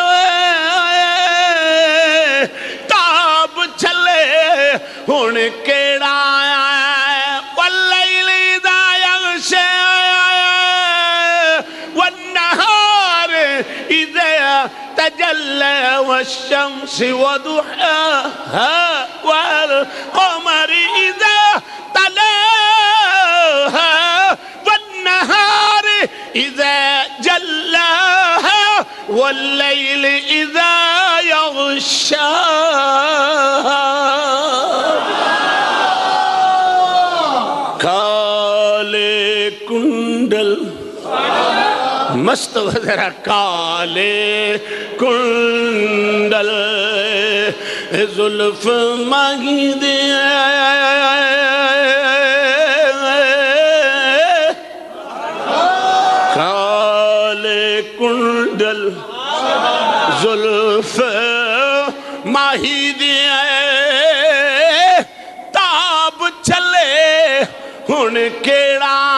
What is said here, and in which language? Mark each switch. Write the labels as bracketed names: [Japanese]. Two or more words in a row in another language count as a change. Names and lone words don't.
[Punjabi] تاب چلے ہن کیڑا [Arabic] واللیل اذا یغشی والنہار اذا تجلی والشمس وضحاها والقمر اذا تلاها والنهار إذا جلاها والليل إذا [Punjabi] يغشاها کالے کنڈل مست وزرا کالے کنڈل زلف مانگی دے کنڈل زلف ماہی دے تاب چلے ہن کیڑا